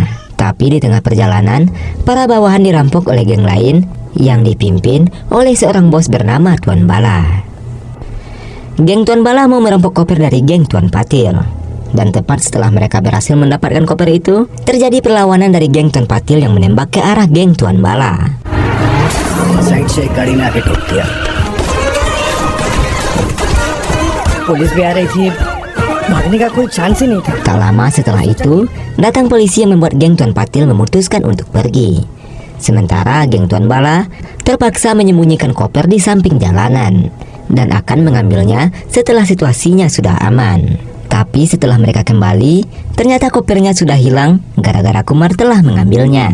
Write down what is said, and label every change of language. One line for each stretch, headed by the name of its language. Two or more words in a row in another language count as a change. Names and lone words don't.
Indonesian: Tapi di tengah perjalanan, para bawahan dirampok oleh geng lain yang dipimpin oleh seorang bos bernama Tuan Bala. Geng Tuan Bala mau merampok koper dari geng Tuan Patil. Dan tepat setelah mereka berhasil mendapatkan koper itu, terjadi perlawanan dari geng Tuan Patil yang menembak ke arah geng Tuan Bala.
Hindi: साइड से एक गाड़ी ने आके ठोक दिया। पुलिस भी आ रही थी, भागने का कोई चांस ही नहीं था।
Indonesian: Tak lama setelah itu, datang polisi yang membuat geng Tuan Patil memutuskan untuk pergi. Sementara geng Tuan Bala terpaksa menyembunyikan koper di samping jalanan dan akan mengambilnya setelah situasinya sudah aman. Tapi setelah mereka kembali, ternyata kopernya sudah hilang gara-gara Kumar telah mengambilnya.